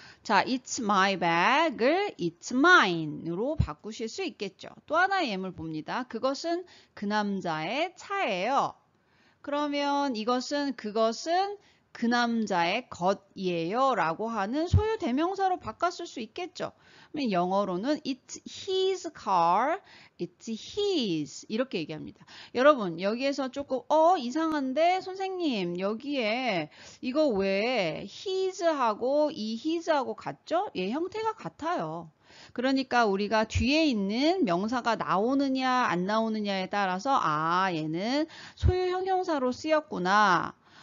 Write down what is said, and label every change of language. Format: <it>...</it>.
<ko>자,</ko> <en>it's my bag</en> <ko>을</ko> <en>it's mine</en> <ko>으로 바꾸실 수 있겠죠. 또 하나의 예물 봅니다. 그것은 그 남자의 차예요. 그러면 그것은 그 남자의 것이에요 라고 하는 소유 대명사로 바꿨을 수 있겠죠. 그러면 영어로는</ko> <en>it's his car, it's his</en> <ko>이렇게 얘기합니다. 여러분 여기에서 조금 이상한데 선생님 여기에 이거 왜 his하고 이 his하고 같죠? 예, 형태가 같아요. 그러니까 우리가 뒤에 있는 명사가 나오느냐 안 나오느냐에 따라서 얘는 소유 형용사로 쓰였구나.</ko>